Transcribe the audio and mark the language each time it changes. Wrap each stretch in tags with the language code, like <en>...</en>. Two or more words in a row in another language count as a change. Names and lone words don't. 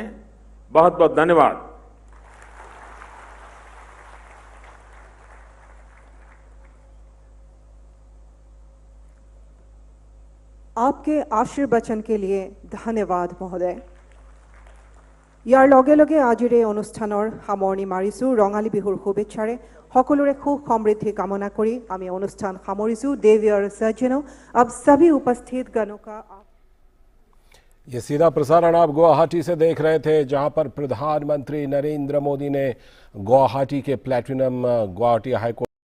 <hi>बहुत बहुत धन्यवाद। आपके आशीर्वचन के लिए धन्यवाद महोदय। यार लगे लगे आजिर</hi> <as>এই অনুষ্ঠানৰ সামৰণি মাৰিছো। ৰঙালী বিহুৰ শুভেচ্ছাৰে সকলোৰে সুখ সমৃদ্ধি কামনা কৰি আমি অনুষ্ঠান সামৰিছো।</as> <hi>देवी और सज्जनों, अब सभी उपस्थित गणों का ये सीधा प्रसारण आप गुवाहाटी से देख रहे थे, जहां पर प्रधानमंत्री नरेंद्र मोदी ने गुवाहाटी के प्लेटिनम गुवाहाटी हाई कोर्ट</hi>